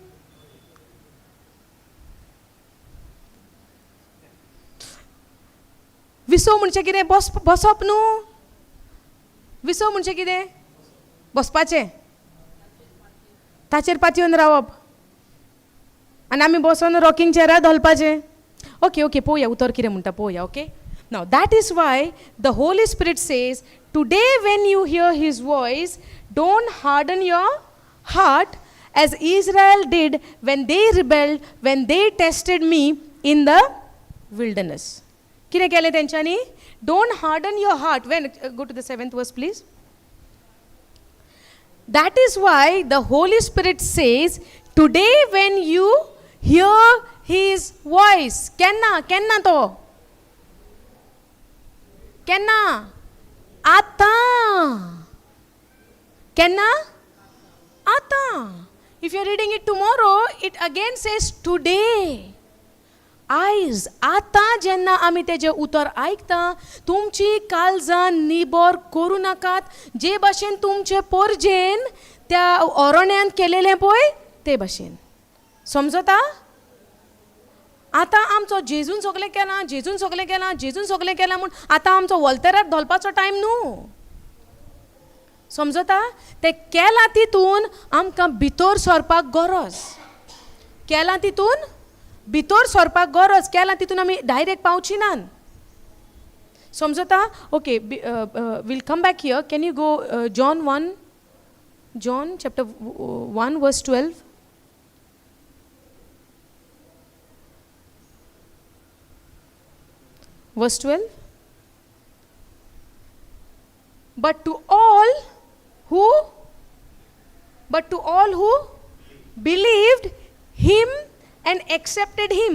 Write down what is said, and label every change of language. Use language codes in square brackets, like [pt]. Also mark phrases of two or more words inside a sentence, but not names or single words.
[kok] विसो म्हणजे कितें? बसप न्हू. विसो म्हणजे कितें? बसपाचें, ताचेर पातयेवन रावप आनी आमी बसोन रॉकिंग चॅरार धोलपाचें. ओके ओके, पळोवया उतर कितें म्हणटा पळोवया. [en] okay, now that is why the Holy Spirit says today when you hear his voice don't harden your heart as Israel did when they rebelled, when they tested me in the wilderness. [kok] कितें केलें तेंच्यांनी? [en] Don't harden your heart. When go to the 7th verse please. That is why the Holy Spirit says today when you hear his voice. [kok] केन्ना तो? केन्ना? आता. केन्ना? आता. [en] If you are reading it tomorrow, it again says today. [kok] आयज, आता जेन्ना आमी तेजें उतर आयकता, तुमची काळजां निबोर करूं नाकात, जे भाशेन तुमचे पोरजेन त्या अरण्यान केलेलें पळय ते भाशेन. समजता? आतां आमचो जेजून सगळें केलां, जेजून सगळें केलां, जेजून सगळें केलां म्हूण आतां आमचो वॉल्तरार धोलपाचो टायम न्हू. समजता? ते केलां तितून आमकां भितर सरपाक गरज. केलां तितून भितर सरपाक गरज. केलां तितून आमी डायरेक्ट पावची नात. [en] समजता? okay, will come back here. can you go John chapter 1 verse 12. Verse 12. But to all who believed him and accepted him.